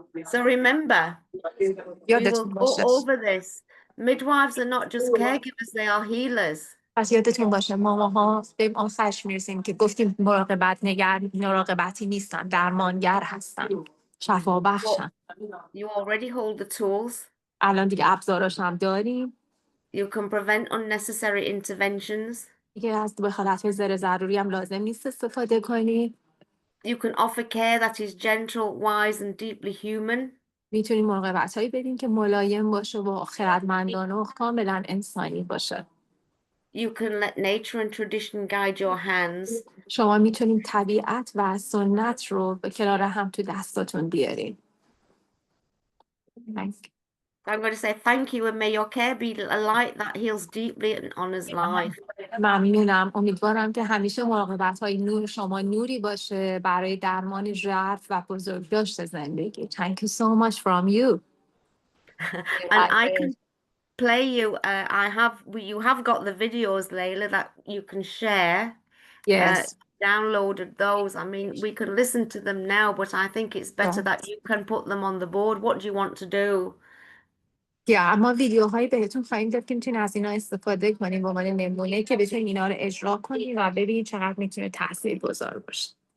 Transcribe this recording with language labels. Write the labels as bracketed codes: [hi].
[en] So remember, we will go over this. Midwives are not just caregivers, they are healers. [fa] پس یادتون باشه ماماها به آخرش میرسیم که گفتیم مراقبتی نیستن، درمانگر هستن، شفا بخشن. [en] You already hold the tools. [fa] الان دیگه ابزاراش هم داریم. [en] You can prevent unnecessary interventions. [fa] دیگه از دخالت زر ضروری هم لازم نیست استفاده کنی. [en] You can offer care that is gentle, wise, and deeply human. [fa] میتونی مراقبت هایی بدین که ملایم باشه و خردمندانه و کاملا انسانی باشه. [en] You can let nature and tradition guide your hands. [fa] شما میتونید طبیعت و سنت رو به کنار هم تو دستاتون بیارین. [en] I'm going to say thank you and may your care be a light that heals deeply and honors life. [fa] ممنونم. امیدوارم که همیشه مراقبت های نور شما نوری باشه برای درمان ژرف و بزرگداشت زندگی. [en] Thank you so much from you. And I can play you. You have got the videos, Layla, that you can share. Yes. Downloaded those. I mean, we can listen to them now, but I think it's better that you can put them on the board. What do you want to do? [fa] اما ویدیوهایی بهتون خواهیم داد که میتونید از اینا استفاده کنیم به عنوان نمونه که بتونید اینا رو اجرا کنید و ببینید چقدر میتونه تاثیرگذار باشه.